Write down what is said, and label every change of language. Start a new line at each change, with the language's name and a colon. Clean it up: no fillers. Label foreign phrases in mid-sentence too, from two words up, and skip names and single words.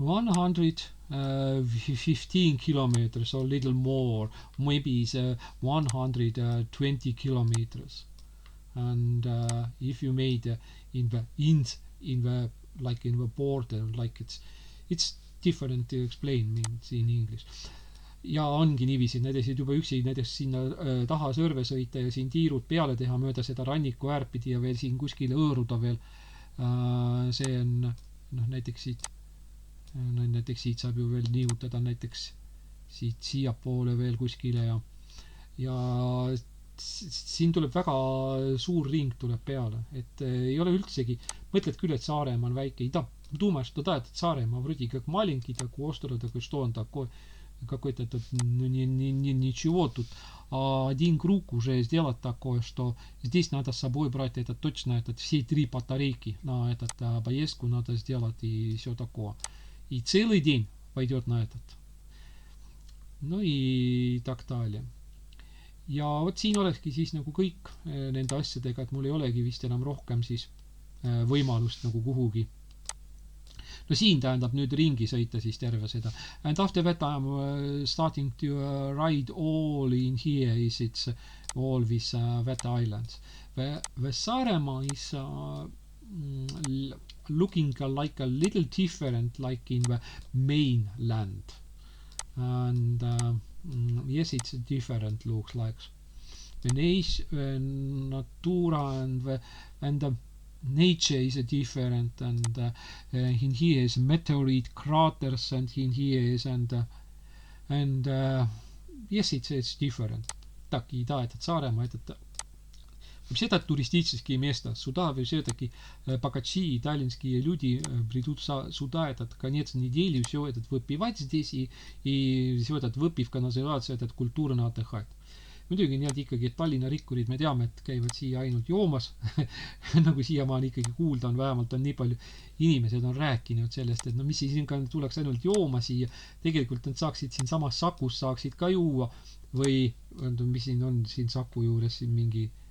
English: 115 kilometers or little more, maybe is 120 kilometers. And if you made in the like in the border, like it's different to explain means in English.
Estonian: Ja ongi niiviisi, näiteks juba üksi näiteks sinna taha sõrve sõita ja siin tiirud peale teha mööda seda ranniku äärpidi ja veel siin kuskile õõruda veel. See on näiteks siit saab ju veel niigutada näiteks siit siiapoole veel kuskile ja siin tuleb väga suur ring tuleb peale, et ei ole üldsegi, mõtled küll, et Saaremaa on väike, ei
Russian: думаешь, что да, этот Сaaremaa вроде как маленький такой остров, такой, что он такой, какой-то тут, ничего тут. Один круг уже сделать такое, что здесь надо с собой брать точно все 3 батарейки на поездку надо сделать и все такое. И целый день пойдет на этот. Ну и так далее.
Estonian: Ja vot siin olekski siis nagu kõik nende asjadega, et mul ei olegi vist enam rohkem siis võimalust nagu kuhugi. No siin tähendab nüüd ringi sõita siis terve seda.
English: And after that I am starting to ride all in here is it's all these that islands. The Saaremaa is looking like a little different like in the mainland. And yes, it's different looks like. The natura and the nature is different and in here is meteorite craters and in here is and yes, it's different.
Russian: Таки да, этот Сaaremaa, этот вообще это туристические места. Сюда все-таки богачи итальянские люди придут сюда этот конец недели все этот выпивать здесь и все этот выпивка называется этот культурно отдыхать.
Estonian: Muidugi need ikkagi, et Tallinna rikkurid me teame, et käivad siia ainult joomas nagu siiamaani ikkagi kuulda on, vähemalt on nii palju inimesed on rääkinud sellest, et no mis siis siin tuleks ainult jooma siia, tegelikult nad saaksid siin samas Sakus saaksid ka juua või mis siin on siin Saku juures siin mingi